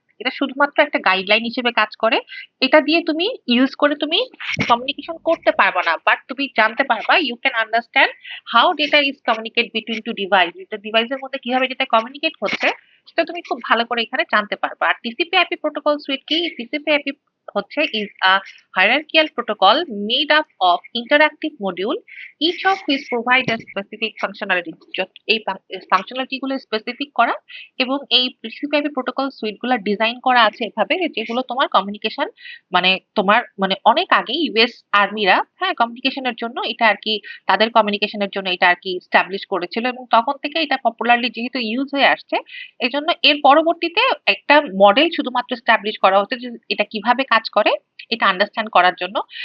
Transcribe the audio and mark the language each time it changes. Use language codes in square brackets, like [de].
[bn] এটা শুধুমাত্র একটা গাইডলাইন হিসেবে কাজ করে। এটা দিয়ে তুমি ইউজ করে তুমি কমিউনিকেশন করতে পারবা না, বাট তুমি জানতে পারবা, [en] you can understand how data is communicate between two device, [bn] এটা ডিভাইসের মধ্যে কিভাবে ডেটা কমিউনিকেট হচ্ছে সেটা তুমি খুব ভালো করে এখানে জানতে পারবা। আর টিসিপি/আইপি প্রোটোকল সুইট কি? [en] TCP IP হচ্ছে is a hierarchical protocol made up of interactive module, each of which provide a specific functionality. [bn] এই ফাংশনালিটি গুলো স্পেসিফিক করা, এবং এই টিসিপি/আইপি প্রোটোকল সুইট গুলো ডিজাইন করা আছে এভাবে যেগুলো তোমার কমিউনিকেশন তোমার অনেক আগে ইউএস আর্মিরা, হ্যাঁ, কমিউনিকেশনের জন্য এটা আর কি, তাদের কমিউনিকেশনের জন্য এটা আর কি স্টাবলিশ করেছিল, এবং তখন থেকে এটা পপুলারলি যেহেতু ইউজ হয়ে আসছে, এই জন্য এর পরবর্তীতে একটা মডেল শুধুমাত্র স্টাবলিশ করা হচ্ছে যে এটা কিভাবে কাজ করে এটা আন্ডারস্ট্যান্ড করার জন্য।